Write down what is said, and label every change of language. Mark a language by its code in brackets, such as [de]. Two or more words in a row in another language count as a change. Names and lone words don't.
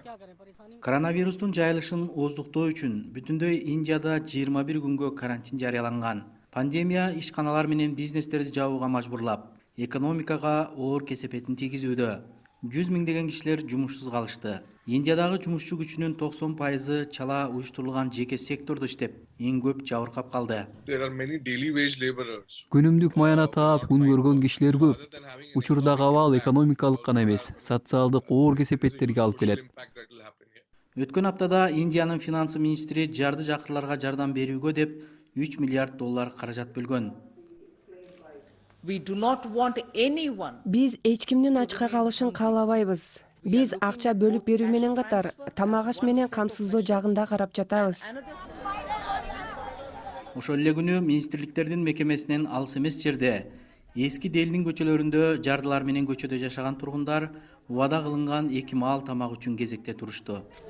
[ky] Коронавирустун жайылышын ооздуктоо үчүн бүтүндөй Индияда 21 күнгө карантин жарыяланган. Пандемия ишканалар менен бизнестерди жабууга мажбурлап, экономикага оор кесепетин тийгизүүдө. 100 миңдеген кишилер жумушсуз калышты. Индиядагы жумушчу күчүнүн 90% чала уюштурулган жеке сектордо иштеп, эң көп жабыркап калды. [en] There are many daily wage laborers. [ky] Күнүмдүк маяна таап күн көргөн кишилер көп. Учурдагы абал экономикалык гана эмес, социалдык оор кесепеттерге алып келет. Өткөн аптада Индиянын финансы министри жарды жакырларга жардам берүүгө деп $3 миллиард каражат бөлгөн. [en] We do not want anyone. [ky] Биз эч кимдин ачка калышын каалабайбыз. Биз акча бөлүп берүү менен катар тамак аш менен камсыздоо жагында карап жатабыз. Ошол эле күнү министрликтердин мекемесинен алыс эмес жерде эски Делдин көчөлөрүндө жардылар менен көчөдө жашаган тургундар убада кылынган 2 маал тамак үчүн кезекте турушту.